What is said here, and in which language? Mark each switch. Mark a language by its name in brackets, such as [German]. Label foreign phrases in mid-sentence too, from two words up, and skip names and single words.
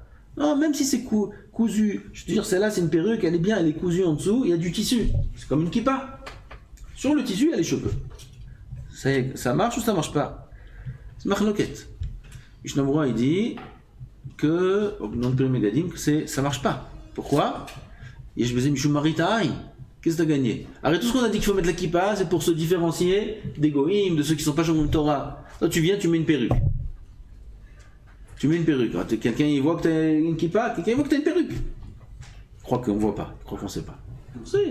[French] Non, même si c'est cousu, je te dire celle-là c'est une perruque, elle est bien, elle est cousue en dessous, il y a du tissu. C'est comme une kippa. Sur le tissu, il y a les cheveux. Ça marche ou ça marche pas? C'est machloket. Mishnah Berurah il dit que, au nom de Peri Megadim, que ça marche pas. Pourquoi? [Hebrew] יש בזה משום מראית עין. [French] Qu'est-ce que tu as gagné? Arrête, tout ce qu'on a dit qu'il faut mettre la kippa, c'est pour se différencier des goïms, de ceux qui ne sont pas [Hebrew] שומרים תורה. [French] Toi, tu viens, tu mets une perruque. Tu mets une perruque. Quelqu'un il voit que tu as une kippa, quelqu'un il voit que tu as une perruque. Je crois qu'on ne voit pas, je crois qu'on ne sait pas. On sait.